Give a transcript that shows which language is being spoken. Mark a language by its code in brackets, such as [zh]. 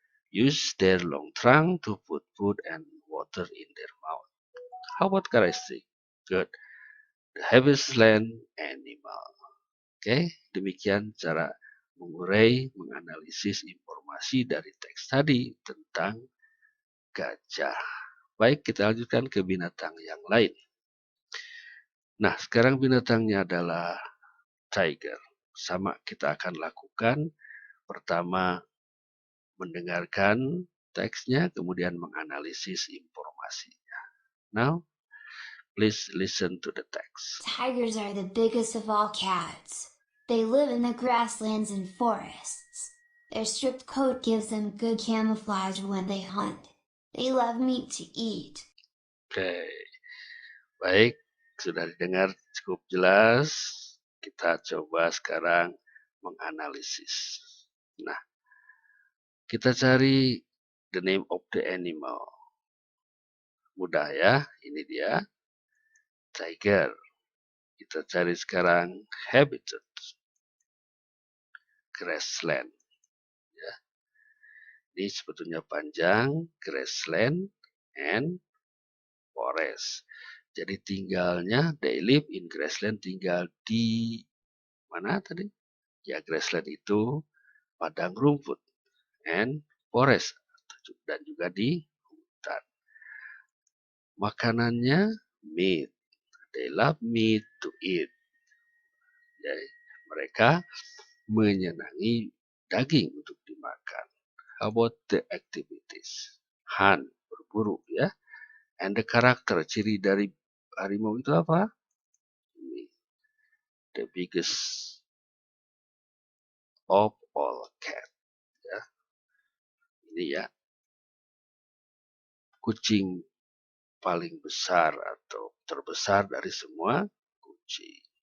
[en] Use their long trunk to put food and water in their mouth. How about characteristic? Good. The heaviest land animal. [id] Oke, demikian cara mengurai, menganalisis informasi dari teks tadi tentang gajah. Baik, kita lanjutkan ke binatang yang lain. Nah, sekarang binatangnya adalah tiger. Sama kita akan lakukan. Pertama, mendengarkan teksnya, kemudian menganalisis informasinya. [en] Now, please listen to the text. Tigers are the biggest of all cats. They live in the grasslands and forests. Their stripped coat gives them good camouflage when they hunt. They love meat to eat. [id] Oke, baik, sudah didengar cukup jelas. Kita coba sekarang menganalisis. Nah, kita cari [en] the name of the animal. [id] Mudah ya, ini dia, tiger. Kita cari sekarang habitat, grassland. Ya. Ini sebetulnya panjang, [en] grassland and forest. [id] Jadi tinggalnya, [en] they live in grassland, [id] tinggal di mana tadi? Ya, grassland itu padang rumput and forest dan juga di hutan. Makanannya meat. [en] They love meat to eat. [id] Jadi, mereka menyenangi daging untuk dimakan. [en] How about the activities? Hunt, [id] berburu ya. [en] And the character, [id] ciri dari harimau itu apa? Ini, [en] the biggest of all cat. Ya. [id] Ini ya, kucing paling besar atau terbesar dari semua kucing.